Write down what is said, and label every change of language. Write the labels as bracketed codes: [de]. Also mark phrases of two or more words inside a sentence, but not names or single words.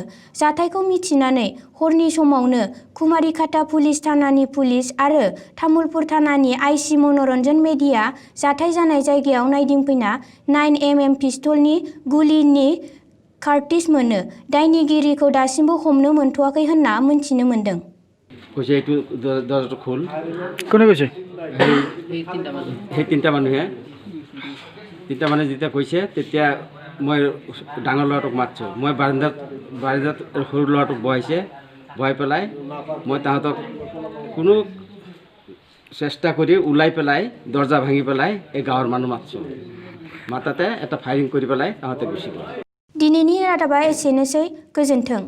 [brx] जाथायखौ मिथिनानै हरनि समावनो कुमारिखाता पुलिस थानानि पुलिस आरो तामुलपुर थानानि आइसि मनरन्जन मेधिआ जाथाय जानाय जायगायाव नायदिंफैना 9mm पिस्तलनि गुलिनि कार्टिज मोनो। दायनिगिरिखौ दासिमबो हमनो मोनथ'वाखै होनना मिथिनो मोन्दों। [as] কৈছে এইটো দরজাটো খোল। কোনে কৈছে? সেই তিনিটা মানুহে যেতিয়া কৈছে তেতিয়া মই ডাঙৰ ল'ৰাটোক মাতছোঁ। মই বাৰান্দাত সৰু ল'ৰাটোক বহাইছে, বহাই পেলাই মই তাহাঁতক কোনো চেষ্টা কৰি ওলাই পেলাই দরজা ভাঙি পেলাই এই গাঁৱৰ মানুহ মাতছোঁ। মাতাতে এটা ফায়াৰিং কৰি পেলাই তাহাঁতে গুচি গ'ল। [brx] दिनैनि रादाबा एसेनोसै। गोजोन्थों।